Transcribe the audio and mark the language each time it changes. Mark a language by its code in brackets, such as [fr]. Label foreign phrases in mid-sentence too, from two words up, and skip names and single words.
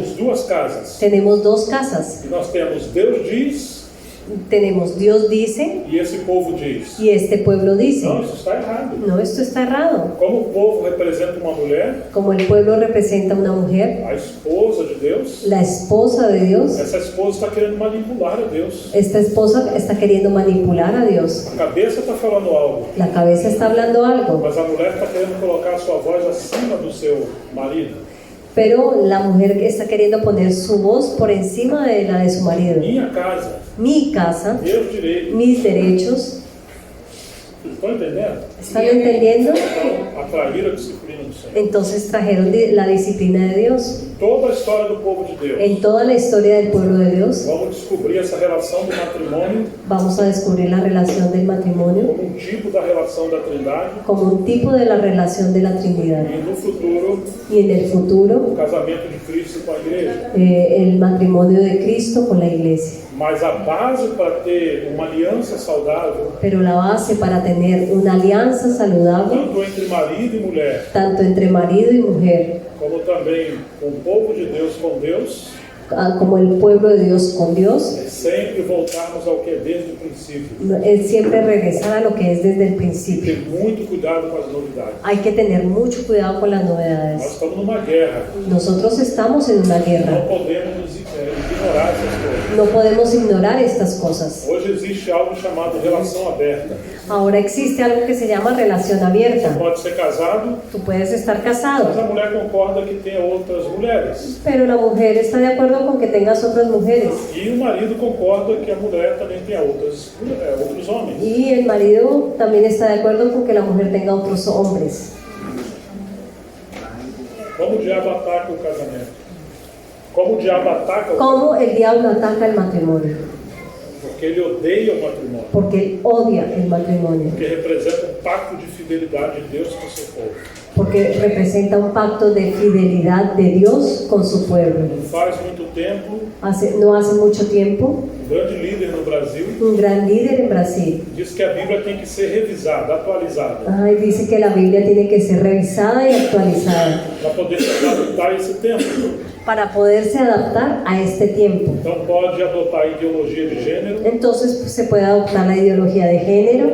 [pt] Temos duas casas. [es] Tenemos dos casas. [pt] E nós temos Deus diz [es] Tenemos Dios dice [pt] e esse povo diz. [es] y este pueblo dice. [pt] Não, isso está errado. [es] No, esto está errado. [pt] Como o povo representa uma mulher, [es] Como el pueblo representa una mujer, [pt] a esposa de Deus, [es] la esposa de Dios, [pt] essa esposa está querendo manipular a Deus. [es] esta esposa está queriendo manipular a Dios. [pt] A cabeça está falando algo, [es] La cabeza está hablando algo, [pt] mas a mulher está querendo colocar a sua voz acima do seu marido. [es] pero la mujer está queriendo poner su voz por encima de la de su marido. [pt] Minha casa, [es] Mi casa, [pt] meus direitos. [es] mis derechos, [pt] Estão entendendo? [es] ¿están entendiendo? [pt] Então, atrair a disciplina do Senhor. [es] Entonces trajeron la disciplina de Dios. [pt] Toda a história do povo de Deus. [es] En toda la historia del pueblo de Dios, [pt] Vamos descobrir essa relação do matrimônio [es] vamos a descubrir la relación del matrimonio [pt] como um tipo da relação da Trindade [es] como un tipo de la relación de la Trinidad. [pt] e no futuro [es] Y en el futuro, [pt] o casamento de Cristo com a igreja. [es] el matrimonio de Cristo con la iglesia. [pt] Mas a base para ter uma aliança saudável, [es] Pero la base para tener una alianza saludable, [pt] tanto entre marido e mulher, [es] tanto entre marido y mujer, [pt] como também com o povo de Deus com Deus, [es] como el pueblo de Dios con Dios, [pt] é sempre voltarmos ao que é desde o princípio. [es] es siempre regresar a lo que es desde el [pt] E [es] principio. [pt] ter muito cuidado com as novidades. [es] Hay que tener mucho cuidado con las [pt] Nós [es] novedades. [pt] estamos numa guerra. [es] Nosotros estamos en una [pt] Não [es] guerra. [pt] podemos ignorar essas coisas. [es] No podemos ignorar estas cosas. [pt] Hoje existe algo chamado relação aberta. [es] Ahora existe algo que se llama relación abierta. [pt] Pode ser casado, [es] Tú puedes estar [pt] mas [es] casado, [pt] a mulher concorda que tenha outras mulheres. [es] pero la mujer está de acuerdo con que tengas otras mujeres. [pt] E o marido concorda que a mulher também tenha outros homens. [es] Y el marido también está de acuerdo con que la mujer tenga otros hombres. [pt] Como o diabo ataca o casamento? Como o diabo ataca o [es] ¿Cómo el diablo ataca el matrimonio? [pt] Porque ele odeia o matrimônio. [es] Porque él odia el matrimonio. [pt] Porque representa um pacto de fidelidade de Deus com o seu povo. [es] porque representa un pacto de fidelidad de Dios con su pueblo. [pt] Não faz muito tempo, [es] No hace mucho tiempo, [pt] um grande líder no Brasil [es] un gran líder en Brasil [pt] disse que a Bíblia tem que ser revisada, atualizada, [es] dice que la Biblia tiene que ser revisada y actualizada [pt] para poder se adaptar a esse tempo. [es] para poderse adaptar a este tiempo. [pt] Então pode adotar a ideologia de gênero, [es] Entonces pues, se puede adoptar la ideología de género,